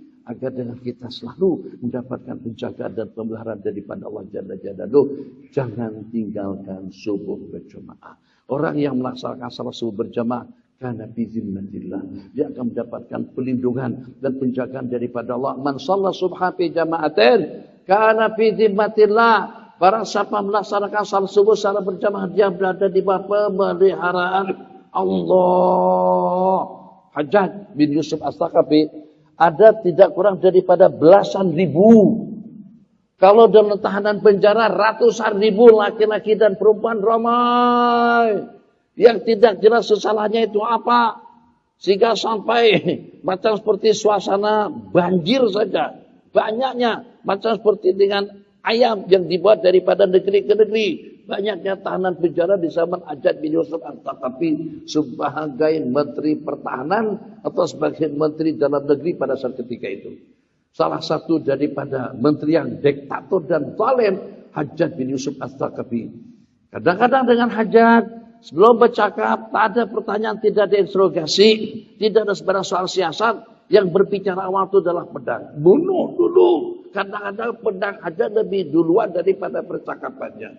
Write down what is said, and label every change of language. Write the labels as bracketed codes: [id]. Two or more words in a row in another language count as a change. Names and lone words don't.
[ms] Agar dengan kita selalu mendapatkan penjagaan dan pemeliharaan daripada Allah [ar] جل جلاله. [ms] Jangan tinggalkan subuh berjamaah. Orang yang melaksanakan salat subuh berjamaah karena bizimmatillah, dia akan mendapatkan perlindungan dan penjagaan daripada Allah. [ar] من صلى الصبح في جماعة كان في ذمة الله. [ms] Barang siapa melaksanakan salat subuh secara berjamaah, dia berada di bawah pemeliharaan Allah. Hajjaj bin Yusuf As-Saqafi ada tidak kurang daripada belasan ribu. Kalau dalam tahanan penjara ratusan ribu laki-laki dan perempuan ramai. Yang tidak jelas salahnya itu apa. Sehingga sampai macam seperti suasana banjir saja. Banyaknya macam seperti dengan ayam yang dibuat daripada negeri ke negeri. Banyaknya tahanan penjara di zaman Hajjaj bin Yusuf As-Saqafi sebagai menteri pertahanan atau sebagai menteri dalam negeri pada saat ketika itu. Salah satu daripada menteri yang diktator dan zalim, Hajjaj bin Yusuf As-Saqafi. Kadang-kadang dengan Hajjaj, sebelum bercakap, tak ada pertanyaan, tidak ada interogasi, tidak ada sebarang soal siasat. Yang berbicara awal itu adalah pedang. Bunuh dulu. Kadang-kadang pedang Hajjaj lebih duluan daripada percakapannya.